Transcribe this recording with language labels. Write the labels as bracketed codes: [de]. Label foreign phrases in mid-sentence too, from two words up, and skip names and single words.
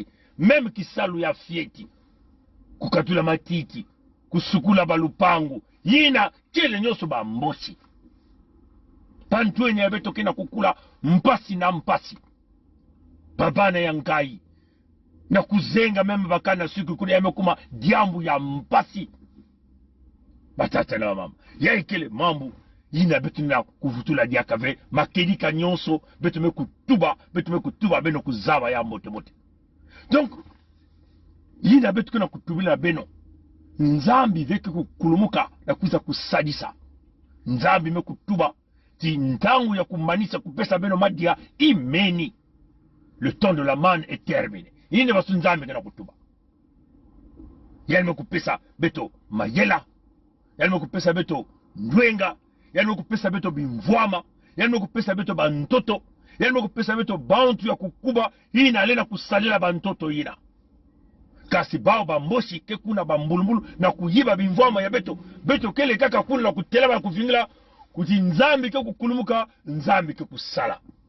[ktu] meme kisalu ya fieti kukatula matiki kusukula balupangu yina kele nyoso bambosi pantwenye ya beto kena kukula mpasi na mpasi babana ya ngai na kuzenga meme bakana siku kuna yamekuma diambu ya mpasi batata na mama ya ikele mambu yina betu na kuvutula diakave makedi kanyonso betu me kutuba beno kuzaba ya mote mote. Donc yina betu na kutubila beno nzambi veke kukulumuka na kuza kusadisa nzambi me kutuba ti ntangu ya kumanisa kupesa beno madia imeni. [fr] Le temps de la manne est terminé. [ktu] Yine basu nzambi kana kutuba yalme kupesa beto mayela, yalme kupesa beto ndwenga, yalme kupesa beto bimvwama, yalme kupesa beto bantoto, yalme kupesa beto bantu ya kukuba ina alena kusalela bantoto ina kasi bao bamboshi ke kuna bambulumbulu na kuyiba bimvwama ya beto kele kaka kuna na kuteleba na kuvingila kuti nzambi ke kukulumuka nzambi ke kusala